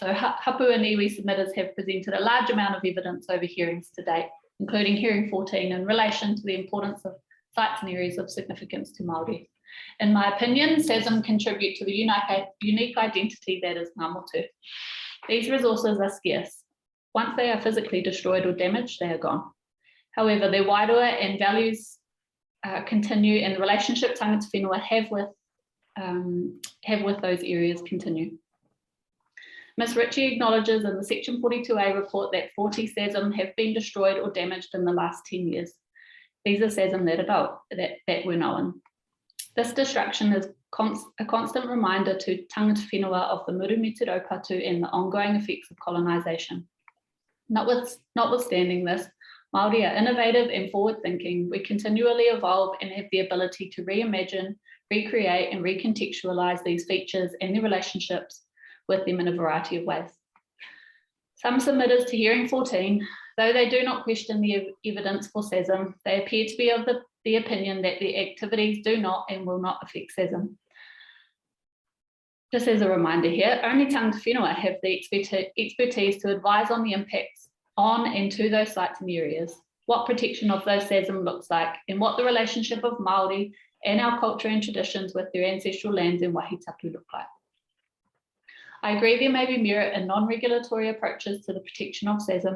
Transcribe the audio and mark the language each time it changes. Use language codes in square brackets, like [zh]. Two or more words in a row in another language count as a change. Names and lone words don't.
[en] So Hapu and iwi submitters have presented a large amount of evidence over hearings to date, including hearing 14 in relation to the importance of sites and areas of significance to Māori. In my opinion, SASM contribute to the unique identity that is Ngā Motu. These resources are scarce. Once they are physically destroyed or damaged, they are gone. However, their wairua and values continue, and the relationship [mi] tangata whenua [en] have with those areas continue. Ms. Ritchie acknowledges in the Section 42A report that 40 SASM have been destroyed or damaged in the last 10 years. These are SASM that were known. This destruction is a constant reminder to [mi] tangata whenua [en] of the [mi] Murumiti Raupatu [en] and the ongoing effects of colonisation. Notwithstanding this, Māori are innovative and forward-thinking. We continually evolve and have the ability to reimagine, recreate and recontextualise these features and their relationships with them in a variety of ways. Some submitters to hearing 14, though they do not question the evidence for SASM, they appear to be of the opinion that the activities do not and will not affect SASM. Just as a reminder here, only [mi] tangata whenua [en] have the expertise to advise on the impacts on and to those sites and areas, what protection of those SASM looks like, and what the relationship of Māori and our culture and traditions with their ancestral lands and wahitapu look like. I agree there may be merit in non-regulatory approaches to the protection of SASM.